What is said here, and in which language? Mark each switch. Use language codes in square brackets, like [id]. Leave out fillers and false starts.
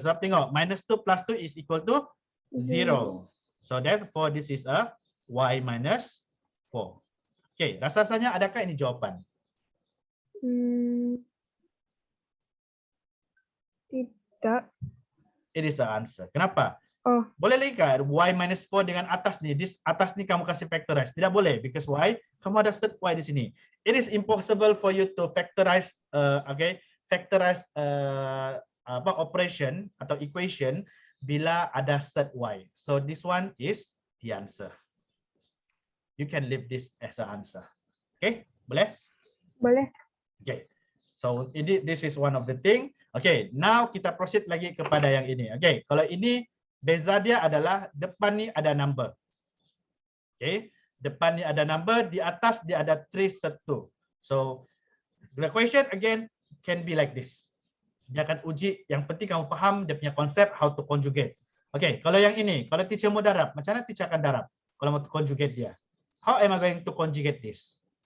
[ms] Sebab tengok, [en] minus 2 plus 2 is equal to 0. So therefore, this is a y minus 4. [ms] Okay, rasa-rasanya adakah ini jawapan? Tidak. [en] It is the answer. [ms] Kenapa? Oh, Boleh lagi kan y minus 4 dengan atas ni, atas ni kamu kasih factorize. Tidak boleh [en] because y, [ms] kamu ada set y di sini. [en] It is impossible for you to factorize factorize operation [ms] atau equation bila ada set y. [en] So this one is the answer. You can leave this as an answer. [ms] Okay, boleh? boleh. [en] Okay. So this is one of the thing. [ms] Okay, now kita proceed lagi kepada yang ini. Okay, kalau ini beza dia adalah depan ni ada number. Okay, depan ni ada number, di atas dia ada 3 set 2. [en] So the question again can be like this. [ms] Dia akan uji, yang penting kamu faham dia punya konsep [en] how to conjugate. [ms] Okay, kalau yang ini, kalau teacher mau darab, macam mana teacher akan darab kalau mau conjugate dia? [en] How am I going to conjugate this?